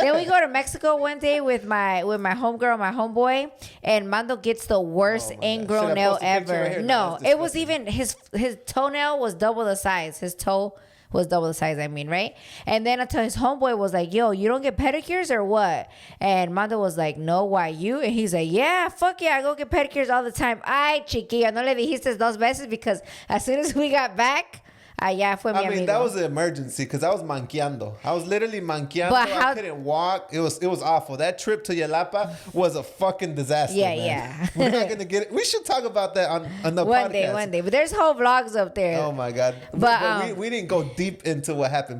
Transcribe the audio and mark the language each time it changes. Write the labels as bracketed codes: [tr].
[en] Then we go to Mexico one day with my homegirl, my homeboy, and Mando gets the worst ingrown nail ever. Right, no, it was even his toenail was double the size. His toe was double the size, I mean, right? And then until his homeboy was like, yo, you don't get pedicures or what? And Mando was like, no, why you? And he's like, yeah, fuck yeah, I go get pedicures all the time. [es] Ay, chiquilla, no le dijiste dos veces [en] because as soon as we got back, [es] allá fue mi amigo. [en] That was an emergency because I was manqueando. I was literally manqueando. But I couldn't walk. It was awful. That trip to Yelapa was a fucking disaster. Yeah, man. yeah. We're not gonna get it. We should talk about that on the podcast. One day. But there's whole vlogs up there. Oh my god. But we didn't go deep into what happened.